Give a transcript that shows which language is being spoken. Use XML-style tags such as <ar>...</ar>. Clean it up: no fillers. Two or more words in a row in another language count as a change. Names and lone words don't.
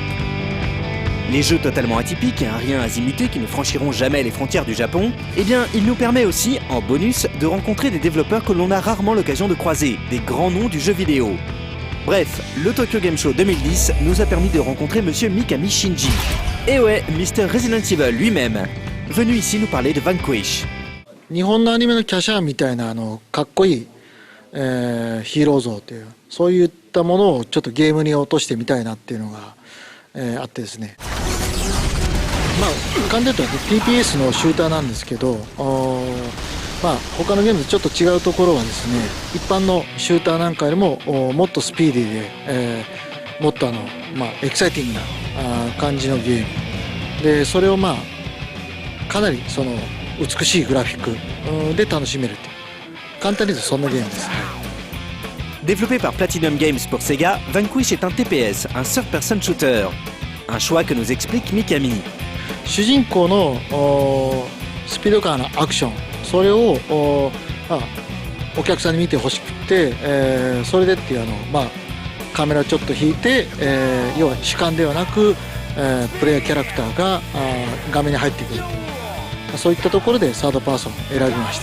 <fr>Les jeux totalement atypiques et un rien azimuté qui ne franchiront jamais les frontières du Japon, eh bien, il nous permet aussi, en bonus, de rencontrer des développeurs que l'on a rarement l'occasion de croiser, des grands noms du jeu vidéo. Bref, le Tokyo Game Show 2010 nous a permis de rencontrer monsieur Mikami Shinji. Et ouais, Mr. Resident Evil lui-même, venu ici nous parler de Vanquish.</fr> <ja>日本のアニメの華奢みたいなかっこいいヒーロー像というそういったものをちょっとゲームに落としてみたいなっていうのが、あってですね、簡単に言うと TPS のシューターなんですけど、他のゲームとちょっと違うところはですね、一般のシューターなんかよりももっとスピーディーで、もっとエキサイティングな感じのゲームで、それをかなりその美しいグラフィックで楽しめるという。</ja> <fr>Développé par Platinum Games pour Sega, Vanquish est un TPS, un</fr> <en>third-person shooter.</en> <fr>Un choix que nous explique Mikami.</fr> <ja>主人公のスピード感のアクション、それをお客さんに見てほしくて、それでっていうカメラちょっと引いて、要は主観ではなく、プレイヤーキャラクターが画面に入ってくるっていう、そういったところでサードパーソンを選びました。</ja>